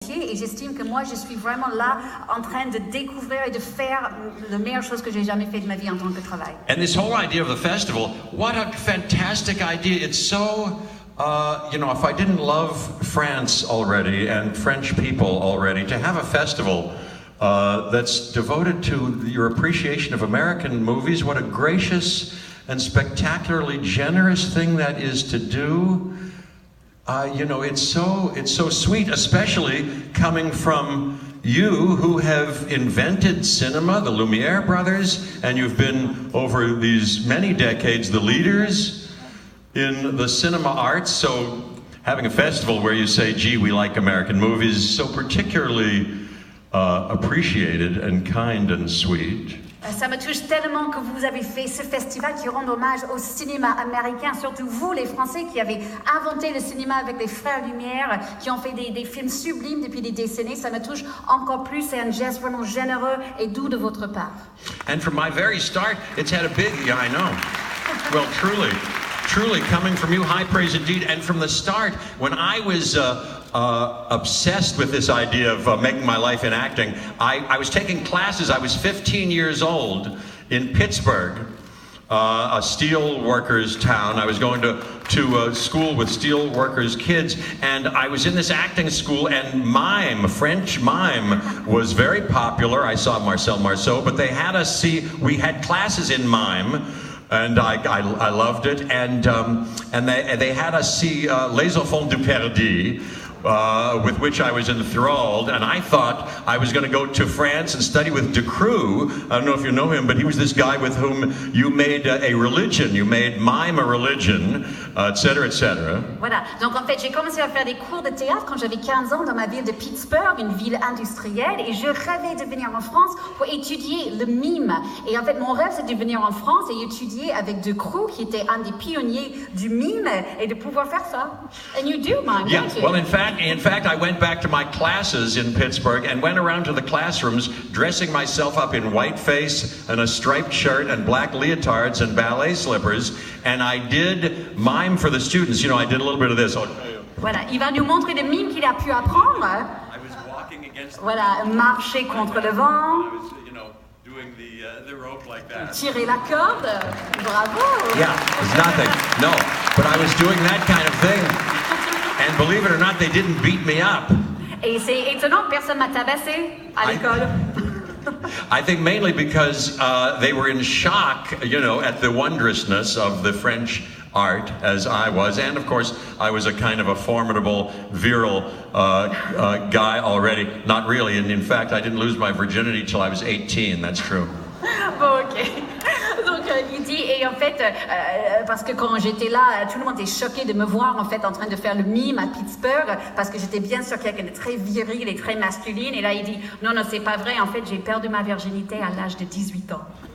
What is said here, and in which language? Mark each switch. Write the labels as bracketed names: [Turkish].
[French] métier et j'estime que moi je suis vraiment là en train de découvrir et de faire la meilleure chose que j'ai jamais fait de ma vie en tant que travail. [English] And this whole idea of the festival, what a fantastic idea. It's so, if I didn't love France already and French people already, to have a festival that's devoted to your appreciation of American movies, what a gracious and spectacularly generous thing that is to do. It's so sweet, especially coming from you who have invented cinema, the Lumiere brothers, and you've been over these many decades the leaders in the cinema arts. So having a festival where you say, gee, we like American movies, is so particularly appreciated and kind and sweet. [French] Ça me touche tellement que vous avez fait ce festival qui rend hommage au cinéma américain, surtout vous les Français qui avez inventé le cinéma avec les frères Lumière, qui ont fait des films sublimes depuis des décennies. Ça me touche encore plus, c'est un geste vraiment généreux et doux de votre part. [English] And from my very start, it's had a big, I know, well, truly coming from you, high praise indeed. And from the start, when I was obsessed with this idea of making my life in acting, I was taking classes. I was 15 years old in Pittsburgh, a steel workers town. I was going to school with steel workers kids, and I was in this acting school, and French mime was very popular. I saw Marcel Marceau, but they had us we had classes in mime. And I loved it, and they had us see Les Enfants du Paradis, with which I was enthralled, and I thought I was going to go to France and study with Decroux. I don't know if you know him, but he was this guy with whom you made a religion, you made mime a religion, etc., etc. [French] Voilà, donc en fait j'ai commencé à faire des cours de théâtre quand j'avais 15 ans dans ma ville de Pittsburgh, une ville industrielle, et je rêvais de venir en France pour étudier le mime. Et en fait mon rêve c'était de venir en France et étudier avec Decroux, qui était un des pionniers du mime, et de pouvoir faire ça. [English] And you do mime, yeah, don't you? Well, in fact, I went back to my classes in Pittsburgh and went around to the classrooms dressing myself up in whiteface and a striped shirt and black leotards and ballet slippers, and I did mime for the students. I did a little bit of this. [French] Voilà, il va nous montrer des mimes qu'il a pu apprendre. [English] I was walking against [French] voilà, marcher contre le vent. [English] I was, doing the rope like that. [French] Tirer la corde. Bravo. [English] Yeah, it's nothing. No, but I was doing that kind of thing. And believe it or not, they didn't beat me up. Et c'est étonnant que personne m'a tabassé à l'école. I think mainly because they were in shock, at the wondrousness of the French art, as I was. And of course, I was a kind of a formidable, virile guy already. Not really. And in fact, I didn't lose my virginity till I was 18. That's true. [French] Bon, ok. Donc il dit, et en fait, parce que quand j'étais là, tout le monde était choqué de me voir en fait en train de faire le mime à Pittsburgh, parce que j'étais bien sûr quelqu'un de très viril et très masculine, et là il dit, non, c'est pas vrai, en fait j'ai perdu ma virginité à l'âge de 18 ans.